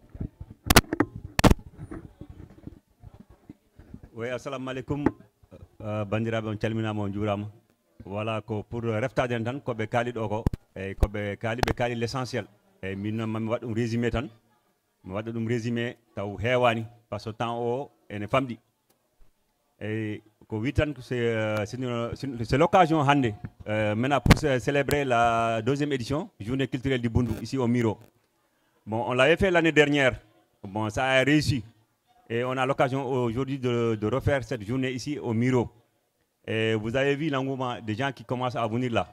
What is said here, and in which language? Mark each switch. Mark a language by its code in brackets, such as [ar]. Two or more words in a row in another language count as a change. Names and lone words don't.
[ff] Oui, [ar] السلام عليكم [ff] bandiraɓe on calminama on juurama voilà ko pour reftade en tan koɓe kaali ɗo ko eyyi koɓe kaali l' essentiel eyyi min noon mami waɗa ɗum résumé tan mi waɗa ɗum résumé taw heewani par ce que temps o ene famɗi eyyi ko wi tan [fr] c'est l'occasion [ff] hande [fr] maintenant pour célébrer la 2e édition journée culturelle du Boundou ici au Miro. Bon, on l'avait fait l'année dernière, bon ça a réussi et on a l'occasion aujourd'hui de refaire cette journée ici au Miro. Et vous avez vu l'engouement des gens qui commencent à venir là.